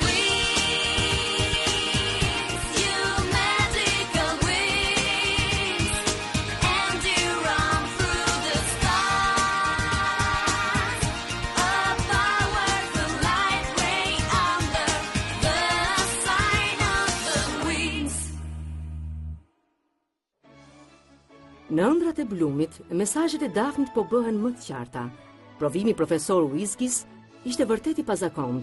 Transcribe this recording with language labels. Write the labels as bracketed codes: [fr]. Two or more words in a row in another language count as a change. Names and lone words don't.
[en] Wings, you magical wings. And you run through the stars. A powerful light ray under the sign of the wings. [sq] Në ëndrat e Blumit, mesazhet e Dafnit po bëhen më të qarta. Provimi i profesor Whiskys ishte vërtet i pazakontë.